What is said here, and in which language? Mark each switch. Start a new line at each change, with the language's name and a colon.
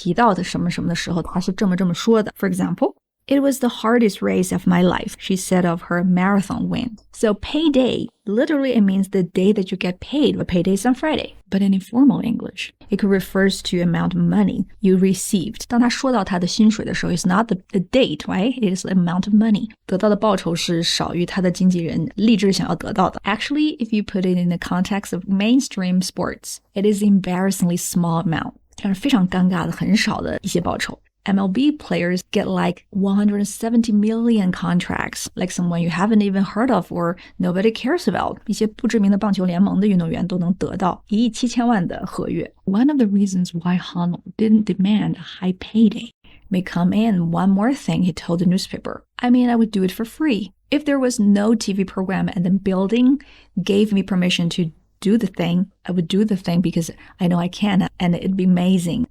Chinese: 提到的什么什么的时候，他是这么说的.
English: For example, it was the hardest race of my life, she said of her marathon win. So payday, literally it means the day that you get paid, but payday is on Friday. But in informal English, it could refers to amount of money you received.
Chinese: 当他说到他的薪水的时候,
English: it's not the date, right? It is the amount of money.
Chinese: 得到的报酬是少于他的经纪人励志想要得到的.
English: Actually, if you put it in the context of mainstream sports, it is an embarrassingly small amount.
Chinese: 这是非常尴尬的，很少的一些报酬。
English: MLB players get like 170 million contracts, like someone you haven't even heard of or nobody cares about.
Chinese: 一些不知名的棒球联盟的运动员都能得到1.7亿的合约.
English: One of the reasons why Arnold didn't demand a high payday may come in one more thing he told the newspaper. I mean, I would do it for free. If there was no TV program and the building gave me permission to do the thing, I would do the thing because I know I can and it'd be amazing.